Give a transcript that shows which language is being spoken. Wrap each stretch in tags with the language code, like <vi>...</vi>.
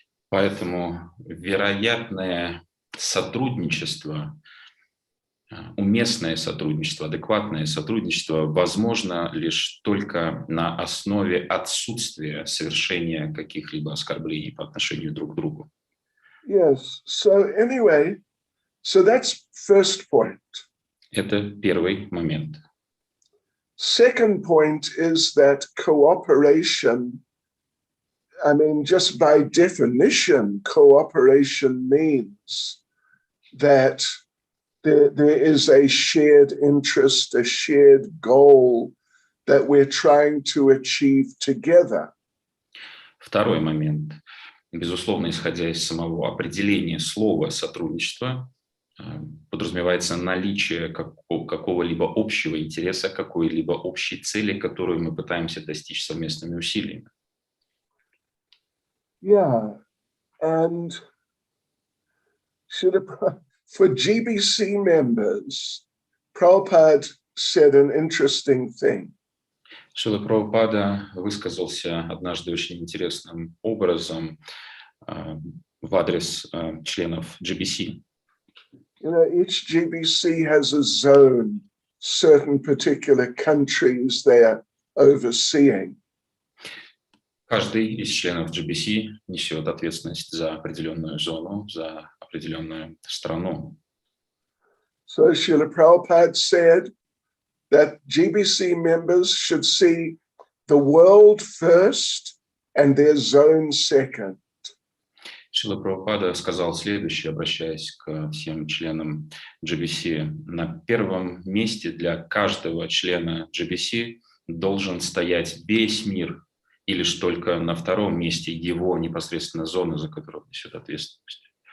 <ru>Поэтому вероятное сотрудничество, уместное сотрудничество, адекватное сотрудничество возможно лишь только на основе отсутствия совершения каких-либо оскорблений по отношению друг к другу.</ru> <en>Yes. So anyway, so that's first point.</en> <ru>Это первый момент.</ru> <en>Second point is that cooperation, I mean, just by definition, cooperation means that there is a shared interest, a shared goal that we're trying to achieve together.</en> <ru>Второй момент. Безусловно, исходя из самого определения слова «сотрудничество», подразумевается наличие какого-либо общего интереса, какой-либо общей цели, которую мы пытаемся достичь совместными усилиями.</ru> <en>Yeah, and for GBC members, Prabhupada said an interesting thing.</en> <ru>Шрила Прабхупада высказался однажды очень интересным образом в адрес членов GBC.</ru> <en>You know, each GBC has a zone, certain particular countries they're overseeing.</en> <ru>Каждый из членов GBC несет ответственность за определенную зону, за определенную страну.</ru> <en>So Srila Prabhupada said that GBC members should see the world first and their zone second.</en> <ru>Шрила Прабхупада сказал следующее, обращаясь к всем членам GBC. На первом месте для каждого члена GBC должен стоять весь мир, и лишь только на втором месте его непосредственно зона, за которую он несет ответственность.</ru>